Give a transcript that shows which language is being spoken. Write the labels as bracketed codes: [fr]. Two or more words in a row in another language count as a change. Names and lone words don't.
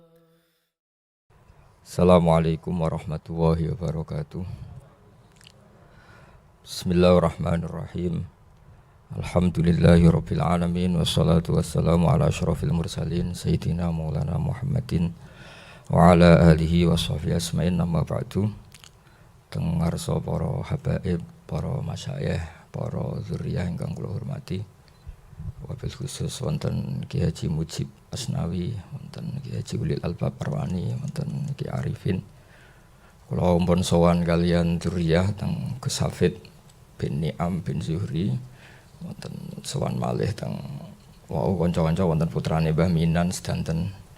[ar] السلام عليكم ورحمة الله وبركاته. بسم الله الرحمن الرحيم. الحمد لله رب العالمين والصلاة والسلام على أشرف المرسلين سيدنا مولانا محمد وعلى آله وصحبه أجمعين أما بعد. [jv] Teng ngarsa para habaib, para masyayikh, para zuriyah ingkang kula hormati, [ar] وبالخصوص [jv] wonten Ki Haji Mujib Asnawi, wonten Ki Haji Ulil Albab Arwani, wonten Ki Arifin. Kula umpun sowan kalian zuriyah teng Gus Hafid bin Ni'am bin Zuhri, wonten sowan malih teng wau kanca-kanca wonten putrane Mbah Minan sedanten.